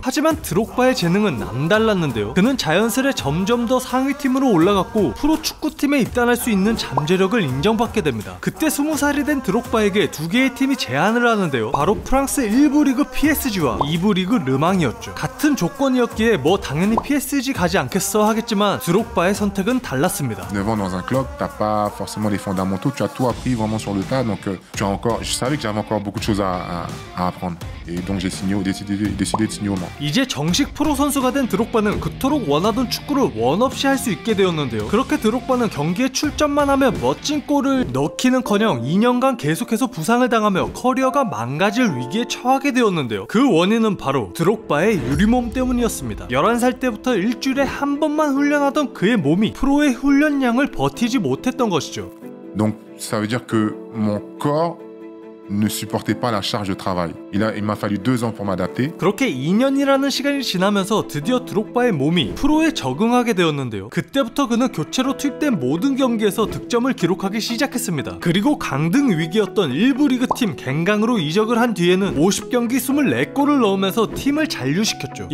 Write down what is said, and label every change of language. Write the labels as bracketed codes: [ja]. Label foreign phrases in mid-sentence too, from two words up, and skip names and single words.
[ko] 하지만 드록바의 재능은 남달랐는데요. 그는 자연스레 점점 더 상위팀으로 올라갔고 프로 축구팀에 입단할 수 있는 잠재력을 인정받게 됩니다. 그때 20살이 된 드록바에게 두 개의 팀이 제안을 하는데요. 바로 프랑스 1부 리그 PSG와 2부 리그 르망이었죠. 같은 조건이었기에 뭐 당연히 PSG 가지 않겠어 하겠지만 드록바의 선택은 달랐습니다. [fr] 9 ans dans un club, t'as pas forcément les fondamentaux, tu as tout appris vraiment sur le tas, donc tu as encore, je savais que j'avais encore beaucoup de choses à apprendre, et donc j'ai décidé de signer au Mans. [ko] 이제 정식 프로 선수가 된 드록바는 그토록 원하던 축구를 원 없이 할 수 있게 되었는데요. 그렇게 드록바는 경기에 출전만 하며 멋진 골을 넣기는커녕 2년간 계속해서 부상을 당하며 커리어가 망가질 위기에 처하게 되었는데요. 그 원인은 바로 드록바의 유리몸 때문이었습니다. 11살 때부터 일주일에 한 번만 훈련하던 그의 몸이 프로의 훈련량을 버티지 못했던 것이죠. [fr] Donc ça veut dire que mon corps ne supportait pas la charge de travail. Il m'a fallu 2 ans pour m'adapter. [ko] 그렇게 2년이라는 시간이 지나면서 드디어 드록바의 몸이 프로에 적응하게 되었는데요. 그때부터 그는 교체로 투입된 모든 경기에서 득점을 기록하기 시작했습니다. 그리고 강등 위기였던 1부 리그팀 갱강으로 이적을 한 뒤에는 50경기 24골을 넣으면서 팀을 잔류시켰죠.